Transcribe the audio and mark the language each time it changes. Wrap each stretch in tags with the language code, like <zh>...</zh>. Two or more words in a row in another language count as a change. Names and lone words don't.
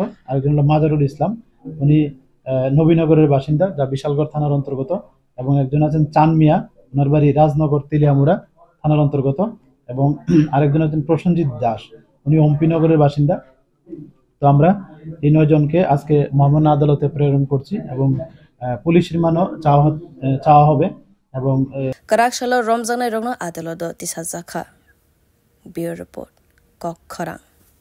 <bn>আরেকজন হলো মাজারুল ইসলাম, উনি নবীনগরের বাসিন্দা, যা বিশালগড় থানার অন্তর্গত, এবং একজন আছেন চান মিয়া, ওনার বাড়ি রাজনগর তেলিয়ামুড়া থানার অন্তর্গত, এবং আরেকজন আছেন প্রসেনজিৎ দাস, উনি অম্পিনগরের বাসিন্দা। তো আমরা এই ৯ জনকে আজকে মহামান্য আদালতে প্রেরণ করছি এবং পুলিশ রিমান্ডও চাওয়া হবে। এবং</bn> <trp>Karakshalo Romzana Rogno Adelodo Tisazaka.</trp> <en>Bureau Report.</en> <trp>Kok Kharang.</trp>